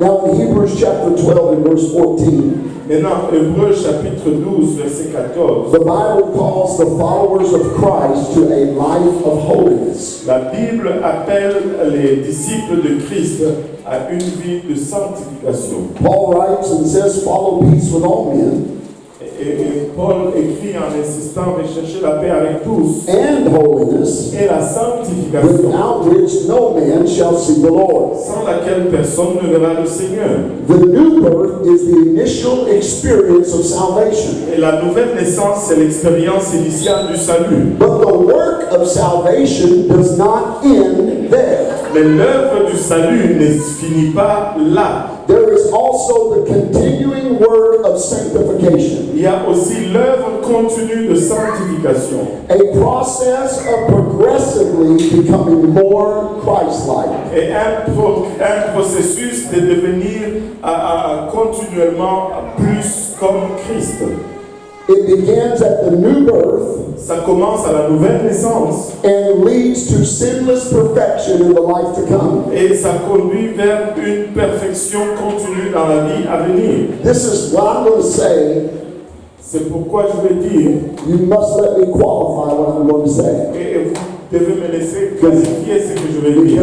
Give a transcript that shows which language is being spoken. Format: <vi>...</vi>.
<en>Now in Hebrews chapter 12 and verse 14,</en> <fr>Maintenant, Hébreux chapitre 12, verset 14.</fr> <en>the Bible calls the followers of Christ to a life of holiness.</en> <fr>La Bible appelle les disciples de Christ à une vie de sanctification.</fr> <en>Paul writes and says, follow peace with all men</en> <fr>Et Paul écrit en insistant rechercher la paix avec tous</fr> <en>and holiness,</en> <fr>et la sanctification,</fr> <en>without which no man shall see the Lord.</en> <fr>sans laquelle personne ne verra le Seigneur.</fr> <en>The new birth is the initial experience of salvation.</en> <fr>Et la nouvelle naissance, c'est l'expérience initiale du salut.</fr> <en>But the work of salvation does not end there.</en> <fr>Mais l'œuvre du salut ne finit pas là.</fr> <en>There is also the continuing work of sanctification,</en> <fr>Il y a aussi l'œuvre continue de sanctification.</fr> <en>a process of progressively becoming more Christ-like.</en> <fr>Et un processus de devenir continuellement plus comme Christ.</fr> <en>It begins at the new birth</en> <fr>Ça commence à la nouvelle naissance</fr> <en>and leads to sinless perfection in the life to come.</en> <fr>et ça conduit vers une perfection continue dans la vie à venir.</fr> <en>This is what I'm going to say.</en> <fr>C'est pourquoi je vais dire,</fr> <en>You must let me qualify what I'm going to say,</en> <fr>et vous devez me laisser clarifier ce que je vais dire,</fr>